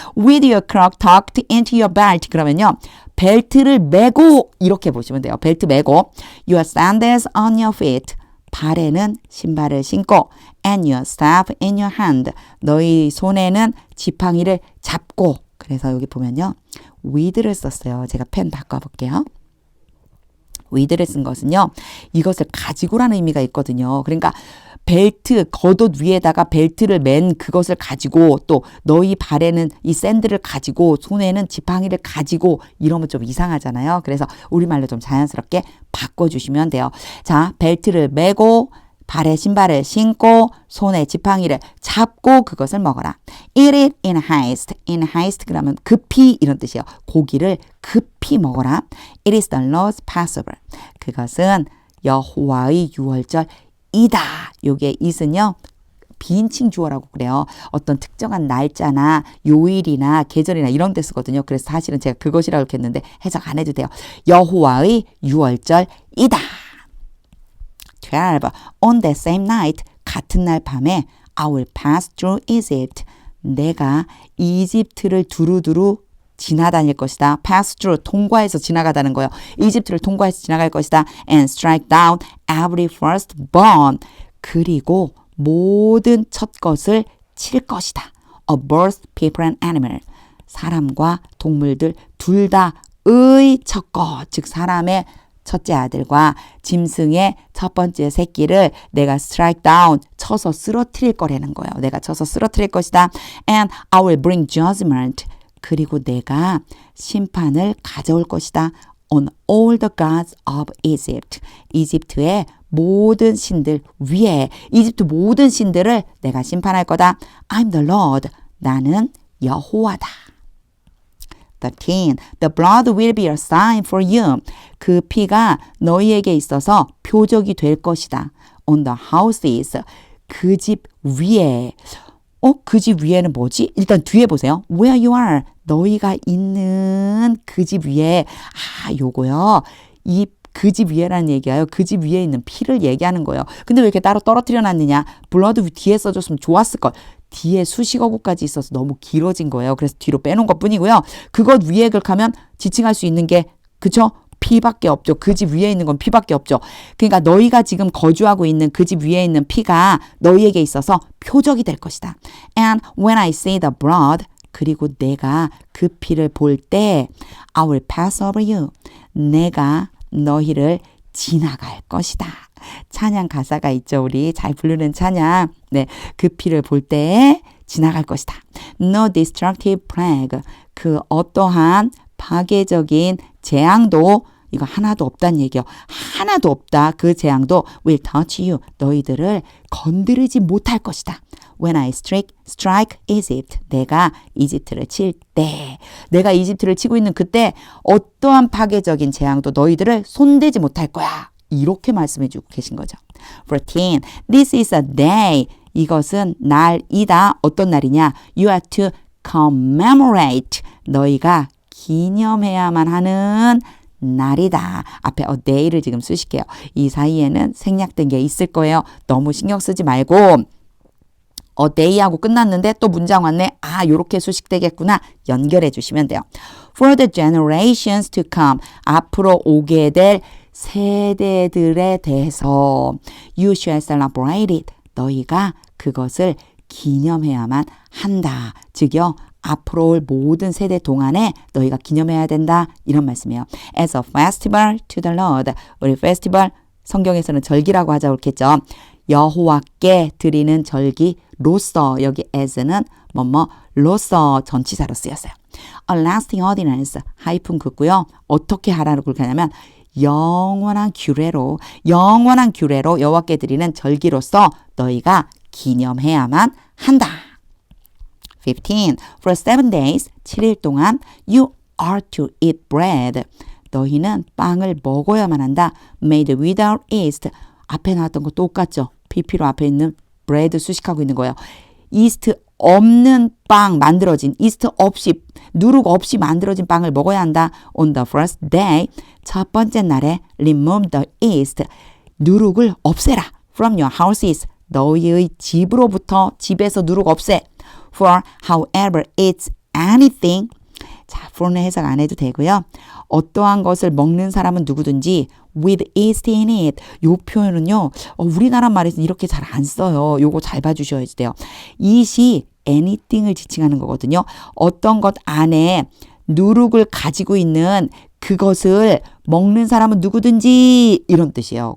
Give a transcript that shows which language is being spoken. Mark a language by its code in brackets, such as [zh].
[en] With your cloak tucked into your belt. [ko] 그러면요. 벨트를 매고 이렇게 보시면 돼요. 벨트 매고 [en] your sandals on your feet. [ko] 발에는 신발을 신고 [en] and your staff in your hand. [ko] 너희 손에는 지팡이를 잡고. 그래서 여기 보면요. with를 썼어요. 제가 펜 바꿔볼게요. with를 쓴 것은요. 이것을 가지고라는 의미가 있거든요. 그러니까 벨트, 겉옷 위에다가 벨트를 맨 그것을 가지고 또 너희 발에는 이 샌들을 가지고 손에는 지팡이를 가지고 이러면 좀 이상하잖아요. 그래서 우리말로 좀 자연스럽게 바꿔주시면 돼요. 자, 벨트를 매고 발에 신발을 신고 손에 지팡이를 잡고 그것을 먹어라. [en] Eat it in haste. In haste [ko] 그러면 급히 이런 뜻이에요. 고기를 급히 먹어라. [en] It is the Lord's Passover. [ko] 그것은 여호와의 유월절이다. 요게 it은요. 비인칭 주어라고 그래요. 어떤 특정한 날짜나 요일이나 계절이나 이런 데 쓰거든요. 그래서 사실은 제가 그것이라고 이렇게 했는데 해석 안 해도 돼요. 여호와의 유월절이다. 12. [en] On that same night, [ko] 같은 날 밤에 [en] I will pass through Egypt. [ko] 내가 이집트를 두루두루 지나다닐 것이다. [en] pass through, [ko] 통과해서 지나가다는 거예요. 이집트를 통과해서 지나갈 것이다. [en] and strike down every firstborn. [ko] 그리고 모든 첫 것을 칠 것이다. [en] of both people and animal. [ko] 사람과 동물들 둘 다의 첫 것, 즉 사람의 첫째 아들과 짐승의 첫 번째 새끼를 내가 [en] strike down, [ko] 쳐서 쓰러뜨릴 거라는 거예요. 내가 쳐서 쓰러뜨릴 것이다. [en] And I will bring judgment. [ko] 그리고 내가 심판을 가져올 것이다. [en] On all the gods of Egypt. [ko] 이집트의 모든 신들 위에 이집트 모든 신들을 내가 심판할 거다. [en] I'm the Lord. [ko] 나는 여호와다. [en] 13. The blood will be a sign for you. [ko] 그 피가 너희에게 있어서 표적이 될 것이다. [en] On the houses. [ko] 그 집 위에. 그 집 위에는 뭐지? 일단 뒤에 보세요. [en] Where you are. [ko] 너희가 있는 그 집 위에. 요거요. 이 그 집 위에라는 얘기가요. 그 집 위에 있는 피를 얘기하는 거예요. 근데 왜 이렇게 따로 떨어뜨려 놨느냐? 블러드 뒤에 써줬으면 좋았을 걸. 뒤에 수식어구까지 있어서 너무 길어진 거예요. 그래서 뒤로 빼놓은 것 뿐이고요. 그것 위에 극하면 지칭할 수 있는 게 그쵸? 피밖에 없죠. 그 집 위에 있는 건 피밖에 없죠. 그러니까 너희가 지금 거주하고 있는 그 집 위에 있는 피가 너희에게 있어서 표적이 될 것이다. [en] And when I see the blood, [ko] 그리고 내가 그 피를 볼 때 [en] I will pass over you. [ko] 내가 너희를 지나갈 것이다. 찬양 가사가 있죠. 우리 잘 부르는 찬양. 네, 그 피를 볼 때 지나갈 것이다. [en] No destructive plague. [ko] 그 어떠한 파괴적인 재앙도 이거 하나도 없다는 얘기요. 하나도 없다. 그 재앙도 [en] will touch you. [ko] 너희들을 건드리지 못할 것이다. [en] When I strike Egypt. [ko] 내가 이집트를 칠 때. 내가 이집트를 치고 있는 그때 어떠한 파괴적인 재앙도 너희들을 손대지 못할 거야. 이렇게 말씀해 주고 계신 거죠. 14. [en] This is a day. [ko] 이것은 날이다. 어떤 날이냐? [en] You are to commemorate. [ko] 너희가 기념해야만 하는 날이다. 앞에 a day를 지금 쓰실게요. 이 사이에는 생략된 게 있을 거예요. 너무 신경 쓰지 말고 a day하고 끝났는데 또 문장 왔네. 아, 요렇게 수식되겠구나. 연결해 주시면 돼요. [en] For the generations to come. [ko] 앞으로 오게 될 세대들에 대해서 [en] you shall celebrate it. [ko] 너희가 그것을 기념해야만 한다. 즉요. 앞으로 올 모든 세대 동안에 너희가 기념해야 된다. 이런 말씀이에요. [en] As a festival to the Lord. [ko] 우리 페스티벌 성경에서는 절기라고 하자 그렇겠죠. 여호와께 드리는 절기로서 여기 as는 뭐뭐로서 전치사로 쓰였어요. [en] A lasting ordinance [ko] 하이픈 긋고요. 어떻게 하라고 그렇게 하냐면 영원한 규례로 여호와께 드리는 절기로서 너희가 기념해야만 한다. 15. [en] For 7 days, [ko] 7일 동안 [en] you are to eat bread. [ko] 너희는 빵을 먹어야만 한다. [en] Made without yeast. [ko] 앞에 나왔던 거 똑같죠? PP로 앞에 있는 bread 수식하고 있는 거예요. 이스트 없는 빵 만들어진 이스트 없이 누룩 없이 만들어진 빵을 먹어야 한다. [en] On the first day, [ko] 첫 번째 날에 [en] remove the yeast. [ko] 누룩을 없애라. [en] From your houses. [ko] 너희의 집으로부터 집에서 누룩 없애. [en] For however it's anything. [ko] 자, for는 해석 안 해도 되고요. 어떠한 것을 먹는 사람은 누구든지 [en] with yeast in it. [ko] 요 표현은요. 우리나라 말에서 이렇게 잘 안 써요. 요거 잘 봐주셔야 돼요. it이 anything을 지칭하는 거거든요. 어떤 것 안에 누룩을 가지고 있는 그것을 먹는 사람은 누구든지 이런 뜻이에요.